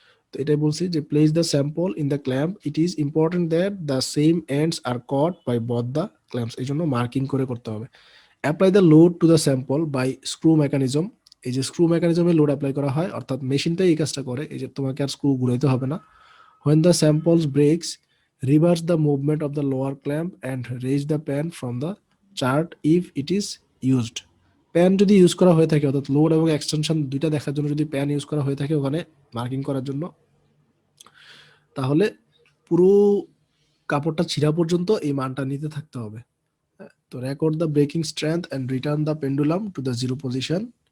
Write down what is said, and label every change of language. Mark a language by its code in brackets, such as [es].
[en] তো এটাই বলছি যে place the sample in the clamp, it is important that the same ends are caught by both the clamps, [bn] এই জন্য মার্কিং করে করতে হবে। [en] apply the load to the sample by screw mechanism, [bn] এই যে স্ক্রু মেকানিজমে লোড অ্যাপ্লাই করা হয়, অর্থাৎ মেশিনটাই এই কাজটা করে, এই যে তোমাকে আর স্ক্রু ঘুরাইতে হবে না। [en] When the samples breaks, reverse the movement of the lower clamp and raise the pan from the chart if it is used. [bn] Pan যদি ইউজ করা হয়ে থাকে, অর্থাৎ লোড এবং এক্সটেনশন দুইটা দেখার জন্য যদি প্যান ইউজ করা হয়ে থাকে ওখানে মার্কিং করার জন্য, তাহলে পুরো কাপড়টা ছিঁড়া পর্যন্ত এই মানটা নিতে থাকতে হবে। [en] তো record the breaking strength and return the pendulum to the zero position.